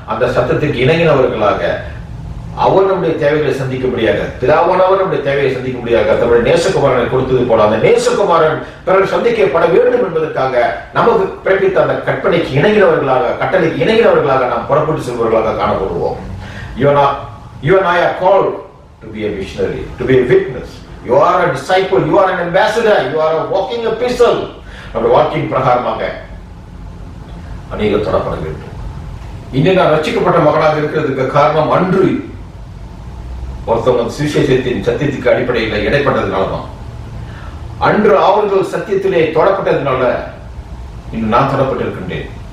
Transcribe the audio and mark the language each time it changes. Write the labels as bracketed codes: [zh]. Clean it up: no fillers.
[ta] அந்த சத்தத்திற்கு இணங்கினவர்களாக அவர் நம்முடைய தேவைகளை சந்திக்க முடியாது, பிதாவானவர் நம்முடைய தேவையை சந்திக்க முடியாது. தம்முடைய நேசகுமாரனை கொடுத்தது போல அந்த நேசகுமாரன் பிறர் சந்திக்கப்பட வேண்டும் என்பதற்காக நமக்கு பிறப்பித்த அந்த கற்பனைக்கு இணங்கினவர்களாக, கட்டளைக்கு இணங்கினவர்களாக நாம் புறப்பட்டு செல்வர்களாக காணப்படுவோம். [en] You and I are called to be a missionary, to be a witness. You are a disciple, you are an ambassador, you are a walking epistle. [ta] நம்முடைய வாழ்க்கையின் பிரகாரமாக அநேகர் தொடப்பட வேண்டும். இன்னும் நான் ரட்சிக்கப்பட்ட மகனாக இருக்கிறதுக்கு காரணம் அன்று ஒருத்தவங்க சுவிசேஷத்தின் சத்தியத்துக்கு அடிப்படையில் இடைப்பட்டதுனாலதான், அன்று அவர்கள் சத்தியத்திலே தொடப்பட்டதுனால இன்னும் நான் தொடப்பட்டிருக்கின்றேன்.